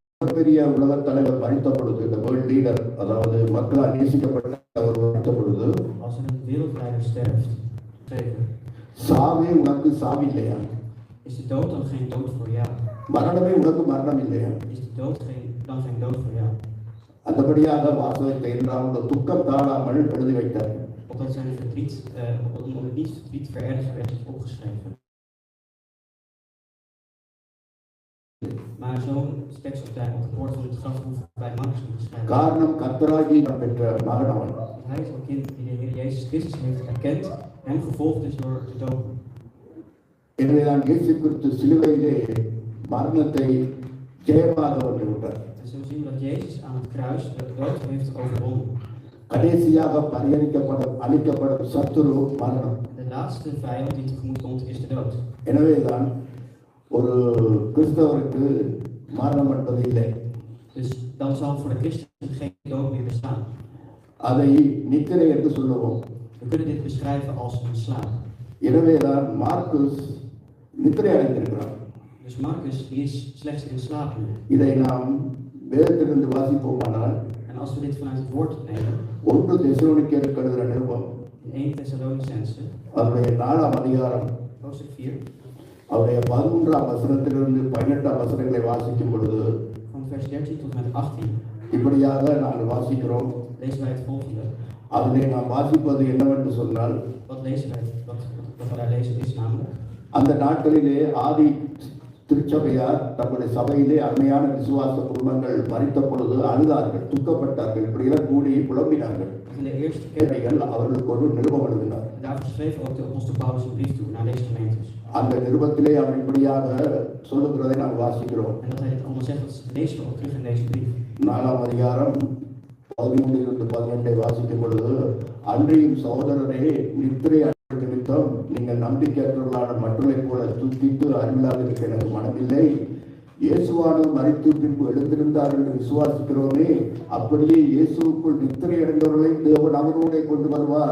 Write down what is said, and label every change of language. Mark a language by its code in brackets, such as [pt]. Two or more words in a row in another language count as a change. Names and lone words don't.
[ta] மிகப்பெரிய உலக தலைவர் மறித்த பொழுது, இந்த [en] world leader, [ta] அதாவது மக்களால் நேசிக்கப்பட்ட அவர் மறித்த பொழுது, [nl] als een wereldleider sterft, [ta] சாவே உனக்கு சாவில்லையா? [nl] is de dood dan geen dood voor jou? [ta] மரணமே உனக்கு மரணம் இல்லையா? [nl] Is de dood dan geen dood voor jou? [ta] அந்தபடியாக வாசகத்தை என்றால் துக்கம் தாழாமல் எழுதி வைத்தார். [nl] Opdat zijn verdriet, om het niet verdriet verergerd werd, is opgeschreven. Maar zo'n tekst op de poort van het graf hoeft bij Marcus niet geschreven. [ta] காரணம் கர்த்தராகி பெற்ற மகன் அவன். [nl] Hij is een kind die de Heer Jezus Christus heeft erkend en gevolgd is door te dopen. [ta] எனவேதான் இயேசு கிறிஸ்து சிலுவையிலே மரணத்தை ஜெயமாக வென்றுவிட்டார். [nl] En zo zien we dat Jezus aan het kruis de dood heeft overwonnen. [ta] கடைசியாக அழிக்கப்படும் சத்துரு மரணம். [nl] De laatste vijand die tegemoet komt is de dood. [ta] எனவேதான் ஒரு கிறிஸ்தவருக்கு மரணம் என்பது இல்லை. [nl] Dus dan zal voor de christen geen dood meer bestaan. [ta] அதை நித்திரை என்று சொல்லுவோம். [nl] We kunnen dit beschrijven als een slaap. [ta] எனவேதான் மார்க்குஸ் நித்திரை அடைந்திருக்கிறார். [nl] Dus Marcus die is slechts in slaap nu. [ta] இதை நாம் வேதத்திலிருந்து வாசிப்போமானால், [nl] En als we dit vanuit het woord nemen, [ta] 1 தெசலோனிக்கேயருக்கு எழுதின நிருபம் [nl] in 1 Thessalonicense, [ta] அவருடைய 4ஆம் அதிகாரம் [nl] hoofdstuk 4, [ta] அவருடைய 11ஆம் வசனத்திலிருந்து 18ஆம் வசனங்களை வாசிக்கும் பொழுது [nl] van vers 13 tot en met 18, [ta] இப்படியாக நாங்கள் வாசிக்கிறோம். [nl] lezen wij het volgende. [ta] அதிலே நாம் வாசிப்பது என்னவென்று சொன்னால், [nl] Wat lezen wij? Wat we daar lezen is namelijk. [ta] அந்த நாட்களிலே ஆதி திருச்சபையார் தங்களுடைய சபையிலே அருமையான விசுவாச குடும்பங்கள் மரித்த பொழுது அழுதார்கள், துக்கப்பட்டார்கள், இப்படியெல்லாம் கூடி புலம்பினார்கள். [nl] In de eerste kerk, [ta] அவர்களுக்கு ஒரு நிருபம் எழுதினார். [nl] daarvoor schreef ook de apostel Paulus een brief toe naar deze gemeentes. [ta] அந்த நிருபத்திலே அவர் இப்படியாக சொல்லுகிறதை நாம் வாசிக்கிறோம். [nl] En dat hij dit allemaal zegt, dat lezen we ook terug in deze brief. [ta] 4ஆம் அதிகாரம் 13-18 வாசிக்கும் பொழுது, அன்றியும் சகோதரரே, நித்திரை அடைந்த நிமித்தம் நீங்கள் நம்பிக்கையற்றவர்களான மற்றவரை போல துக்கித்து அறிவில்லாத இருக்க எனக்கு மனமில்லை. இயேசுவானது மரித்து பின்பு எழுந்திருந்தார் என்று விசுவாசிக்கிறோமே, அப்படியே இயேசுவுக்குள் நித்திரை அடைந்தவர்களை தேவன் அவரோட கொண்டு வருவார்.